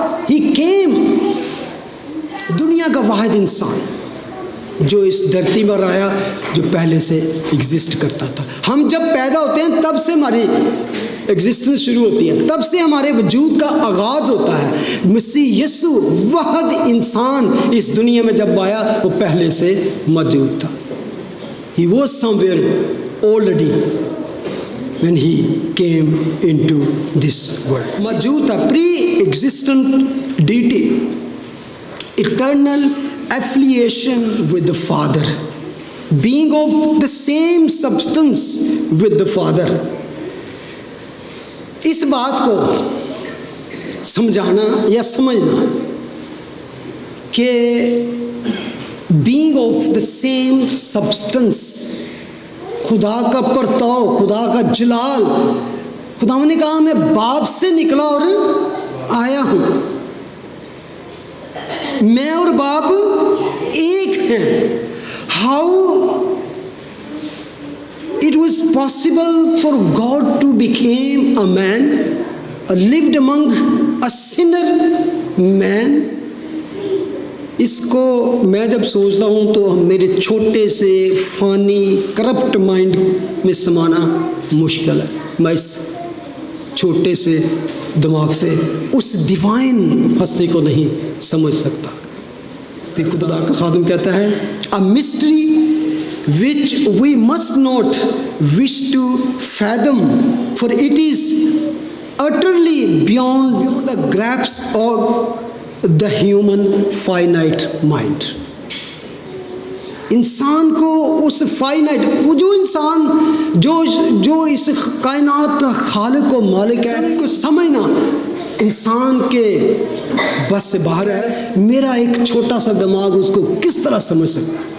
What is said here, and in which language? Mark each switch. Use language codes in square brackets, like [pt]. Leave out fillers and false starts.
[en] he came, [hi] दुनिया का वाहिद इंसान जो इस धरती पर आया, जो पहले से एग्जिस्ट करता था। हम जब पैदा होते हैं तब से हमारी एग्जिस्टेंस शुरू होती है, तब से हमारे वजूद का आगाज़ होता है। मसीह यीशु वाहिद इंसान इस दुनिया में जब आया, वो पहले से मौजूद था। [en] He was somewhere already when he came into this world. [hi] मौजूद था, [en] pre-existent deity, eternal affiliation with the Father, being of the same substance with the Father. [hi] इस बात को समझाना या समझना कि [en] being of the same substance, [hi] खुदा का परताव, खुदा का जलाल। खुदा ने कहा मैं बाप से निकला और आया हूं, मैं और बाप एक हैं। [en] How it was possible for God to become a man, lived among a sinner man? [hi] इसको मैं जब सोचता हूँ तो मेरे छोटे से फानी [en] corrupt mind [hi] में समाना मुश्किल है। मैं इस छोटे से दिमाग से उस डिवाइन हस्ती को नहीं समझ सकता। तो खुदा का खादिम कहता है [en] A mystery which we must not wish to fathom, for it is utterly beyond the grasp of the human finite mind. [hi] इंसान को उस फाइनाइट, वो जो इंसान जो इस कायनात का खालिक और मालिक है, को समझना इंसान के बस से बाहर है। मेरा एक छोटा सा दिमाग उसको किस तरह समझ सकता है?